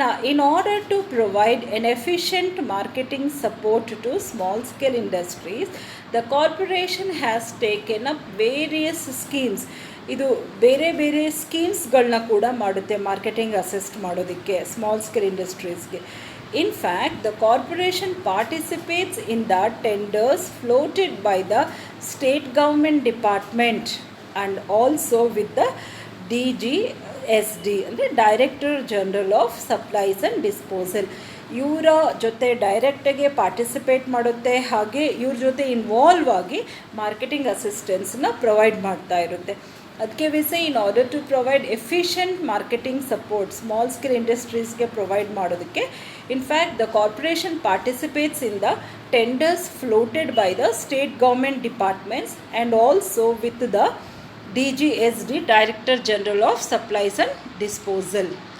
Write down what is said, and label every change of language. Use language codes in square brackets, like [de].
[en] In order to provide an efficient marketing support to small scale industries, the corporation has taken up various schemes. [kn] ಇದು ಬೇರೆ ಬೇರೆ ಸ್ಕೀಮ್ಸ್ಗಳನ್ನ ಕೂಡ ಮಾಡುತ್ತೆ marketing assist ಮಾಡೋದಕ್ಕೆ small scale ಇಂಡಸ್ಟ್ರೀಸ್ಗೆ. [en] In fact, the corporation participates in the tenders floated by the state government department and also with the DG DGSD ಅಂದರೆ director general of supplies and disposal. [kn] ಇವರ ಜೊತೆ ಡೈರೆಕ್ಟಾಗಿ ಪಾರ್ಟಿಸಿಪೇಟ್ ಮಾಡುತ್ತೆ, ಹಾಗೆ ಇವ್ರ ಜೊತೆ involve ಆಗಿ ಮಾರ್ಕೆಟಿಂಗ್ ಅಸಿಸ್ಟೆನ್ಸ್ನ ಪ್ರೊವೈಡ್ ಮಾಡ್ತಾ ಇರುತ್ತೆ. [en] ಅದಕ್ಕೆ we say in order to provide efficient marketing support small scale ಇಂಡಸ್ಟ್ರೀಸ್ಗೆ [kn] provide ಮಾಡೋದಕ್ಕೆ [en] In fact the corporation participates in the tenders floated by the state government departments and also with the DGSD director general of supplies and disposal.